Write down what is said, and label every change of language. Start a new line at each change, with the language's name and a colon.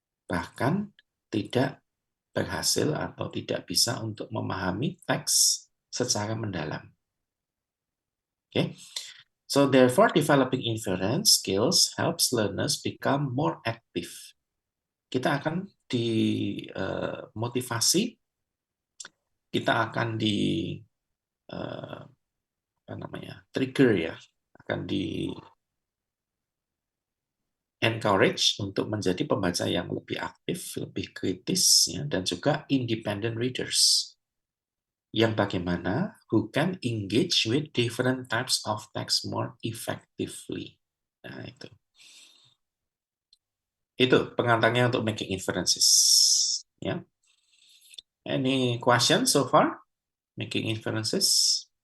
Indonesian: Bahkan tidak berhasil atau tidak bisa untuk memahami teks secara mendalam.
English: Oke. Okay? So therefore, developing inference skills helps learners become more active.
Indonesian: Kita akan dimotivasi, kita akan trigger, ya, akan encourage untuk menjadi pembaca yang lebih aktif, lebih kritis, ya, dan juga
English: independent readers.
Indonesian: Yang bagaimana
English: who can engage with different types of text more effectively.
Indonesian: Nah, itu pengantarnya untuk
English: making inferences. Ya. Any question so far? Making inferences?